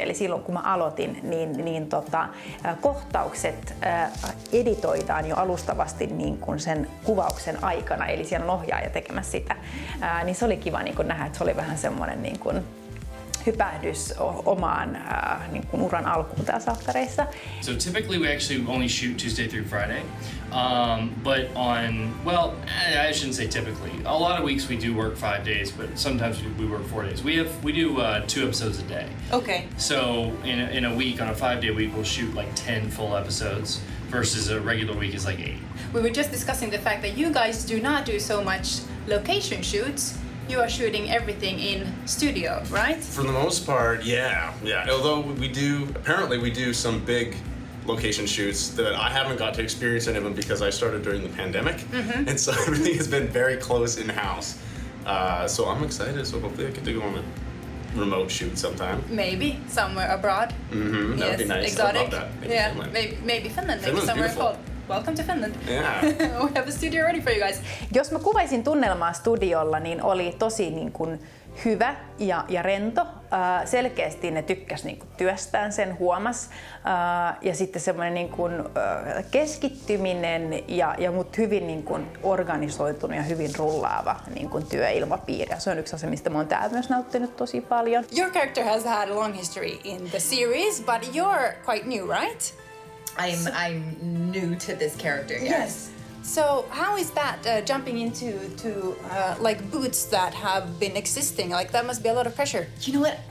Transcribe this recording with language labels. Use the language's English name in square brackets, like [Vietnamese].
[Finnish] Eli silloin kun mä aloitin, niin kohtaukset editoidaan jo alustavasti sen kuvauksen aikana. Eli siellä on ohjaaja tekemässä sitä. Niin se oli kiva nähdä, että se oli vähän semmoinen hypähdys omaan niin kuin uran alkuun täällä salkkareissa. [English] So typically we actually only shoot Tuesday through Friday. But I shouldn't say typically. A lot of weeks we do work 5 days, but sometimes we work 4 days. We do 2 episodes a day. Okay. So in a week, on a 5-day week, we'll shoot like 10 full episodes versus a regular week is like 8. We were just discussing the fact that you guys do not do so much location shoots. You are shooting everything in studio, right? For the most part, yeah. Although we do some big location shoots that I haven't got to experience any of them because I started during the pandemic, and so everything has been very close in-house. So I'm excited. So hopefully I get to go on a remote shoot sometime. Maybe somewhere abroad. Mm-hmm. That would be nice. Exotic. I'd love that. Maybe Yeah, Finland. maybe Finland. Maybe Finland's somewhere beautiful. cold. Welcome to Finland. Yeah. We have a studio ready for you guys. [Finnish] Jos mä kuvaisin tunnelmaa studiolla, niin oli tosi niin kuin hyvä ja rento. Selkeästi ne tykkäs niin kuin työstään, sen huomas. Ja sitten semmoinen niin kuin keskittyminen ja mut hyvin niin kuin organisoitunut ja hyvin rullaava niin kuin työilmapiiri. Se on yksi asia, mistä mä oon täällä myös nauttinut tosi paljon. [English] Your character has had a long history in the series, but you're quite new, right? I'm new to this character. Yes. So how is that jumping into like boots that have been existing? Like that must be a lot of pressure. You know what?